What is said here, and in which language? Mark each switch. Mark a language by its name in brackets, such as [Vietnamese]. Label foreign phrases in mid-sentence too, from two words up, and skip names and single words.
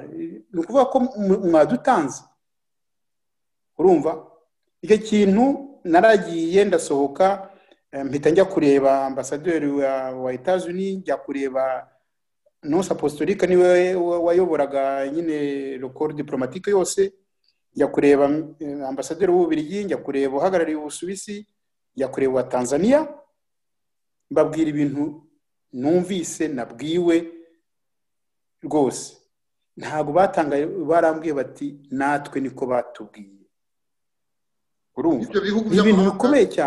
[Kinyarwanda] ni ukuvuga ko mwadutanze urumva icyo kintu naragiye ndasohoka mpita njya kureba ambasaderi wa Etats-Unis njya kureba [French] Nonce Apostolique [Kinyarwanda] niwe wayoboraga nyine [French] le corps diplomatique [Kinyarwanda] yose njya kureba ambasaderi w'Ububiligi njya kureba uhagarariye Ubusuwisi njya kureba wa Tanzania mbabwira ibintu numvise nabwiwe rwose ntago batangaye barambwiye bati natwe niko batubwiye urumva ibintu bikomeye cyane